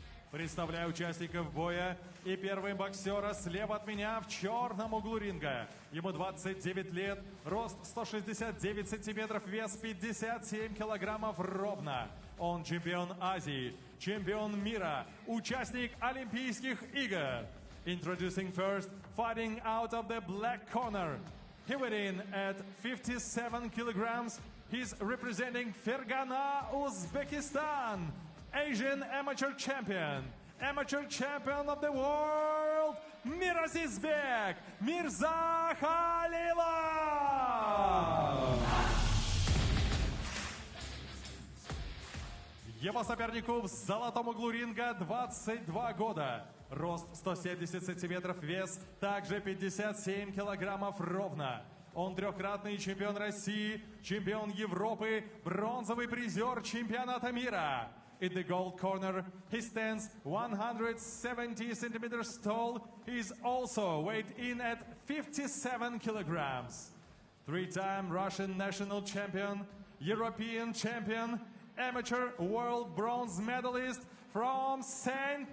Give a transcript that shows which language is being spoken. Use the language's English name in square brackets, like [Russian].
[Russian] Представляю участников боя и первый боксера слева от меня в черном углу ринга. Ему 29 лет, рост 169 сантиметров, вес 57 килограммов ровно. Он чемпион Азии, чемпион мира, участник Олимпийских игр. [English] Introducing first, fighting out of the black corner. He weighed in at 57 kilograms. He's representing Fergana, Uzbekistan. Asian amateur champion of the world, Mirazizbek Mирзахалилов. [Russian] Его сопернику в золотом углу ринга 22 года. Рост 170 сантиметров, вес также 57 килограммов ровно. Он трехкратный чемпион России, чемпион Европы, бронзовый призер чемпионата мира. [English] In the gold corner, he stands 170 centimeters tall. He's also weighed in at 57 kilograms. Three-time Russian national champion, European champion, amateur world bronze medalist from St.